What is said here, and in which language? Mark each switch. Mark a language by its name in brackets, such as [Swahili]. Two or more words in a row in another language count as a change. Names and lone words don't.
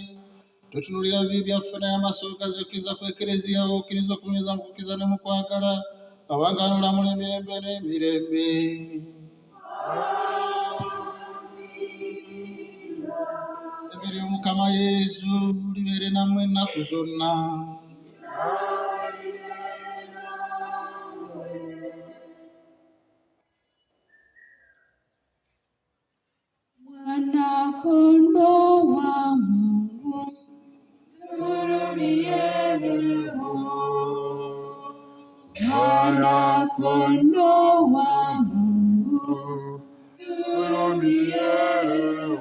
[Ganda] Totunulira bibi byaffe naye amaaso gazuukiza ku Ekereziya wo, okkiriza okunyumiza mu kukkiriza ne mu kwagala, abangaanula mu emirembe n'emirembe. Mukama Yesu libeere nammwe ennaku zonna. [Swahili] Mwana-kondoo wa Mungu, tuhurumie leo. Mwana-kondoo wa Mungu, tuhurumie leo.